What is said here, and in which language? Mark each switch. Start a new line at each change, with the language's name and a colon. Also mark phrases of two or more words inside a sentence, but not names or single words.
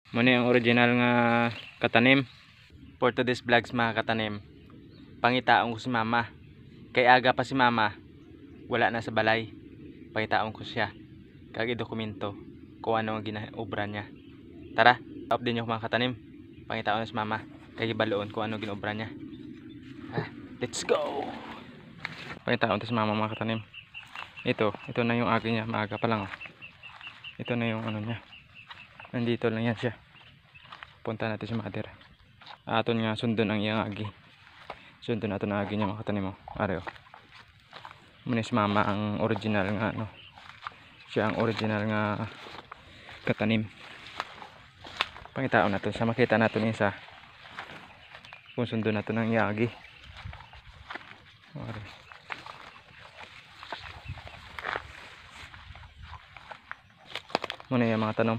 Hiligaynon: Muna yung original nga katanim.
English: For today's vlogs
Hiligaynon: mga katanim, pangitaon ko si mama. Kay aga pa si mama, wala na sa balay. Pangitaon ko siya kag dokumento kung ano ang ginaobra niya. Tara, up din yung mga katanim. Pangitaon na si mama kay baloon kung ano ginobra niya.
English: Let's go.
Hiligaynon: Pangitaon to si mama mga katanim.
Filipino: Ito na yung agi niya, maaga pa lang. Ito na yung ano niya. Nandito lang yan siya. Punta natin si mother.
Hiligaynon: Aton nga sundon ang iyang agi. Sundon natin ang agi niya mga katanim mo. Areo. Muna si mama ang original nga ano. Siya ang original nga katanim. Pangitaon natin sa makita natin isa. Kung sundon natin ang iyang agi. Areo. Muna yung mga tanom.